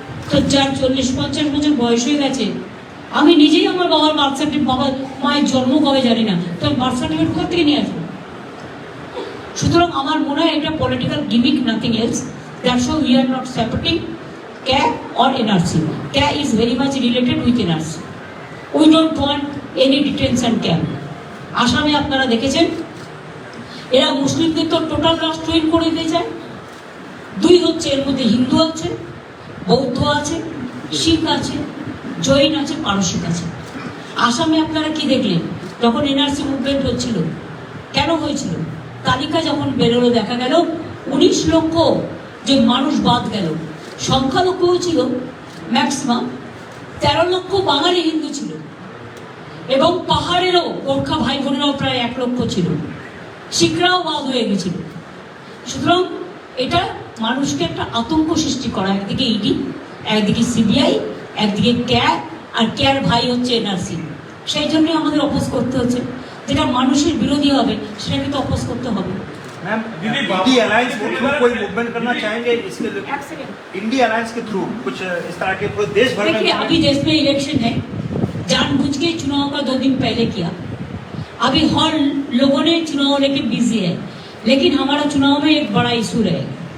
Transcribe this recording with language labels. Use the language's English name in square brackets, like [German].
[Bangla] তো যার 40-50 বছর বয়স হয়ে গেছে, আমি নিজেই আমার বাবার বার্থ সার্টিফিকেট, বাবার মায়ের জন্ম কবে জানি না, তো আমি বার্থ সার্টিফিকেট কোথা থেকে নিয়ে আসবো? সুতরাং আমার মনে হয় এটা political gimmick, nothing else. [English] That's why we are not supporting CAA or NRC. CAA is very much related with NRC. We don't want any detention camp. [Bangla] আসামে আপনারা দেখেছেন এরা মুসলিমদের তো টোটাল রাষ্ট্রহীন করে দিয়ে যায়। 2 হচ্ছে, এর মধ্যে হিন্দু আছে, বৌদ্ধ আছে, শিখ আছে, জৈন আছে, পারসিক আছে। আসামে আপনারা কি দেখলেন যখন এনআরসি মুভমেন্ট হচ্ছিল? কেন হয়েছিল? তালিকা যখন বেরোলো দেখা গেল 19 লক্ষ যে মানুষ বাদ গেল, সংখ্যালঘুও ছিল ম্যাক্সিমাম, 13 লক্ষ বাঙালি হিন্দু ছিল এবং পাহাড়েরও গোর্খা ভাই বোনেরাও প্রায় 1 লক্ষ ছিল, শিখরাও বাদ হয়ে গেছিল। সুতরাং এটা মানুষকে একটা আতঙ্ক সৃষ্টি করা, একদিকে ইডি, একদিকে সিবিআই, একদিকে CAA, আর CAAর ভাই হচ্ছে এনআরসি। সেই জন্যই আমাদের অপোজ করতে হচ্ছে। যেটা মানুষের বিরোধী হবে সেটাকে তো অপোজ করতে হবে। [Hindi] मैम, इंडी अलायंस के थ्रू कोई मूवमेंट करना चाहेंगे इसके लिए? इंडी अलायंस के थ्रू कुछ इस तरह के पूरे देश भर में? देखिए, अभी देश में इलेक्शन है, जानबूझ के चुनाव का 2 दिन पहले किया। अभी हर लोगों ने चुनाव लेके बिजी है, लेकिन हमारा चुनाव में एक बड़ा इशू रहेगा।